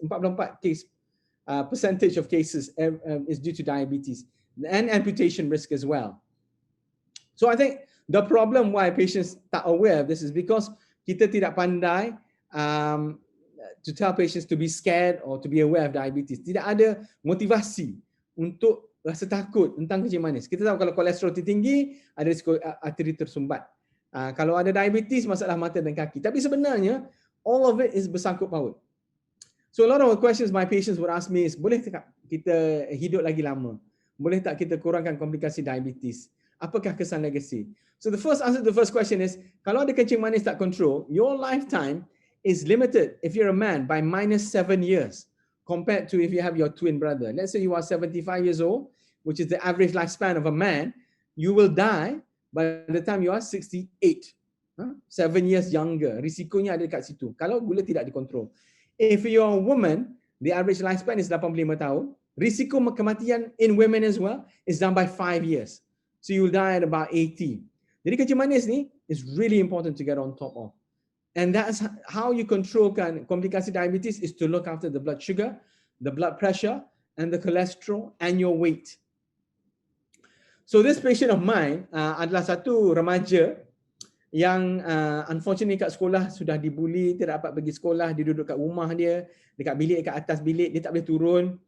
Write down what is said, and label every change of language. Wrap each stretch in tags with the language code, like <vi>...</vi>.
<en>44 case percentage of cases is due to diabetes, and amputation risk as well. So I think the problem why patients tak aware of this is because</en> <ms>kita tidak pandai</ms> <en>to tell patients to be scared or to be aware of diabetes.</en> <ms>Tidak ada motivasi untuk rasa takut tentang kencing manis. Kita tahu kalau kolesterol tinggi, ada risiko arteri tersumbat. Kalau ada diabetes, masalah mata dan kaki. Tapi sebenarnya,</ms> <en>all of it is</en> <ms>bersangkut paut.</ms> <en>So a lot of questions my patients would ask me is,</en> <ms>boleh tak kita hidup lagi lama? Boleh tak kita kurangkan komplikasi diabetes? Apakah kesan legacy?</ms> <en>So the first answer to the first question is,</en> <ms>kalau ada kencing manis tak control,</ms> <en>your lifetime is limited if you're a man by -7 years compared to if you have your twin brother. Let's say you are 75 years old, which is the average lifespan of a man, you will die by the time you are 68. 7 years younger.</en> <ms>Risikonya ada dekat situ kalau gula tidak dikontrol.</ms> <en>If you're a woman, the average lifespan is 85 tahun. Risiko kematian in women as well is down by 5 years. So you will die at about 80.</en> <ms>Jadi kencing manis ni</ms> <en>is really important to get on top of. And that's how you control komplikasi diabetes, is to look after the blood sugar, the blood pressure, and the cholesterol, and your weight. So this patient of mine</en> <ms>adalah satu remaja yang unfortunately kat sekolah sudah dibuli, tidak dapat pergi sekolah, dia duduk kat rumah dia, dekat bilik, dekat atas bilik, dia tak boleh turun.</ms>